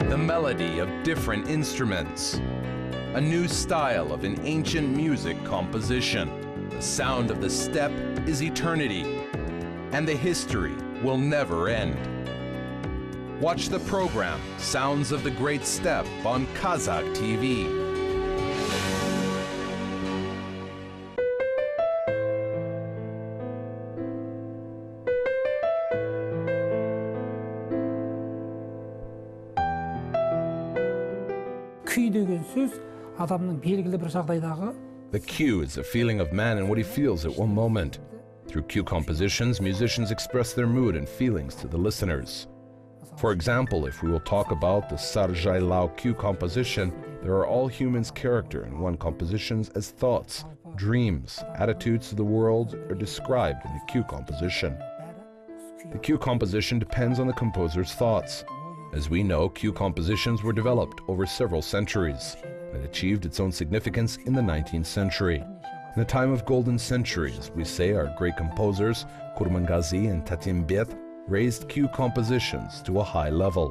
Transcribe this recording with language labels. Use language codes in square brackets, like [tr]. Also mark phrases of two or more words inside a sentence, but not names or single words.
[en] melody of different instruments, a new style of an ancient music composition. The sound of the steppe is eternity, and the history will never end. Watch the program Sounds of the Great Steppe on Kazakh TV. [kk] Kүй деген сөз адамның белгілі бір жағдайдағы. [en] The cue is a feeling of man and what he feels at one moment. Through cue compositions, musicians express their mood and feelings to the listeners. For example, if we will talk about the Sarjai Lao cue composition, there are all humans' character in one compositions as thoughts, dreams, attitudes to the world are described in the cue composition. The cue composition depends on the composer's thoughts. As we know, cue compositions were developed over several centuries and achieved its own significance in the 19th century. In the time of golden centuries, we say our great composers, Kurmangazi and Tatimbet, raised cue compositions to a high level.